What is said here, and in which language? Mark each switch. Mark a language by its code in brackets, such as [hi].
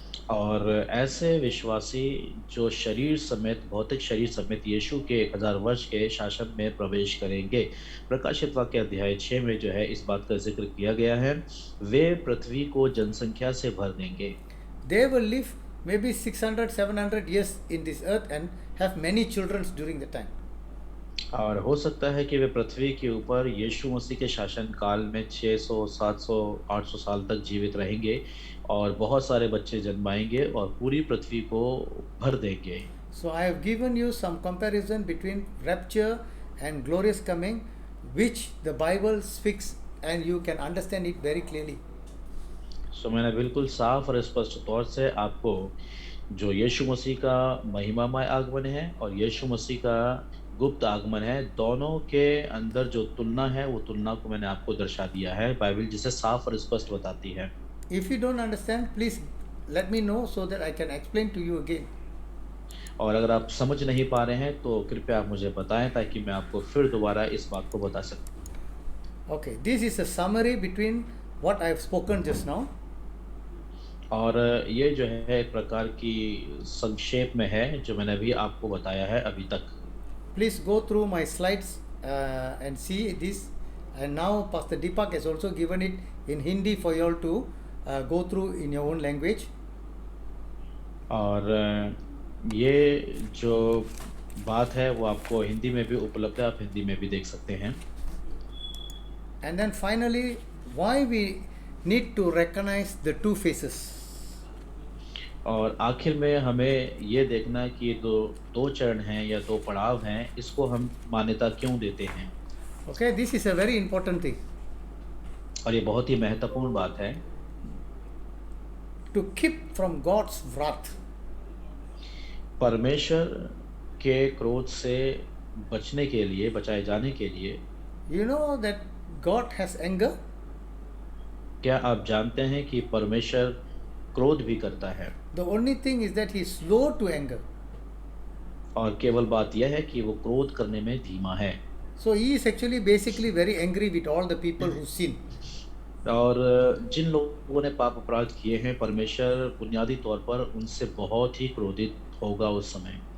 [hi] और ऐसे विश्वासी जो शरीर समेत, भौतिक शरीर समेत यीशु के 1000 वर्ष के शासन में प्रवेश करेंगे। प्रकाशित वाक्य अध्याय 6 में जो है इस बात का जिक्र किया गया है, वे पृथ्वी को जनसंख्या से भर देंगे। [en] They will live maybe 600-700 years in this earth and have many children during the time. [hi] और हो सकता है कि वे पृथ्वी के ऊपर यीशु मसीह के शासन काल में 600, 700, 800 साल तक जीवित रहेंगे और बहुत सारे बच्चे जन्माएंगे और पूरी पृथ्वी को भर देंगे। [en] So I have given you some comparison between rapture and glorious coming, which the Bible speaks and you can understand it very clearly. [hi] सो मैंने बिल्कुल साफ और स्पष्ट तौर से आपको जो यीशु मसीह का महिमामय आगमन है और यीशु मसीह का गुप्त आगमन है, दोनों के अंदर जो तुलना है वो तुलना को मैंने आपको दर्शा दिया है। बाइबल जिसे साफ और स्पष्ट बताती है। [en] If you don't understand, please let me know so that I can explain to you again. [hi] और अगर आप समझ नहीं पा रहे हैं तो कृपया आप मुझे बताएं ताकि मैं आपको फिर दोबारा इस बात को बता सकूं। [en] Okay, this is a summary between what I have spoken just now. [hi] और ये जो है एक प्रकार की संक्षेप में है जो मैंने अभी आपको बताया है अभी तक। [en] Please go through my slides and see this. And now Pastor Deepak has also given it in Hindi for you all to go through in your own language. [hi] और ये जो बात है वो आपको हिंदी में भी उपलब्ध है, आप हिंदी में भी देख सकते हैं। [en] And then finally, why we need to recognize the two faces. [hi] और आखिर में हमें ये देखना कि ये दो चरण हैं या दो पड़ाव हैं, इसको हम मान्यता क्यों देते हैं। [en] Okay, this is a very important thing. [hi] और ये बहुत ही महत्वपूर्ण बात है। [en] To keep from God's wrath. [hi] परमेश्वर के क्रोध से बचने के लिए, बचाए जाने के लिए। [en] You know that God has anger? [hi] क्या आप जानते हैं कि परमेश्वर क्रोध भी करता है? [en] The only thing is that he is slow to anger. [hi] और केवल बात यह है कि वो क्रोध करने में धीमा है। [en] So he is actually basically very angry with all the people who sin. [hi] और जिन लोगों ने पाप अपराध किए हैं, परमेश्वर बुनियादी तौर पर उनसे बहुत ही क्रोधित होगा उस समय।